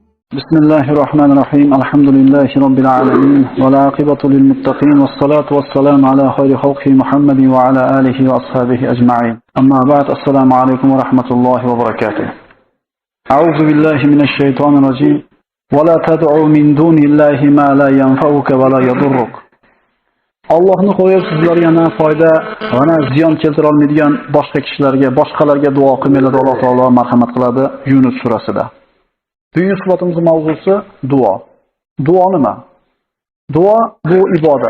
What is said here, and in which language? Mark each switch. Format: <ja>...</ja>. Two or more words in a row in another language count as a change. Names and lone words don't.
<ar>بسم الله الرحمن الرحيم الحمد لله رب العالمين والعاقبة للمتقين والصلاة والسلام على خير خلقه محمد وعلى آله وأصحابه أجمعين أما بعد السلام عليكم ورحمة الله وبركاته أعوذ بالله من الشيطان الرجيم ولا تدعوا من دون الله ما لا ينفعك ولا يضرك</ar> <uz>Allohni qo'yib sizlarga na foyda va na ziyon keltira olmaydigan boshqa kishilarga, boshqalarga duo qilmanglar. Alloh taolo marhamat qiladi Yunus surasida. Bugungi suhbatimizning mavzusi duo. Duo nima? Duo bu ibodat.</uz>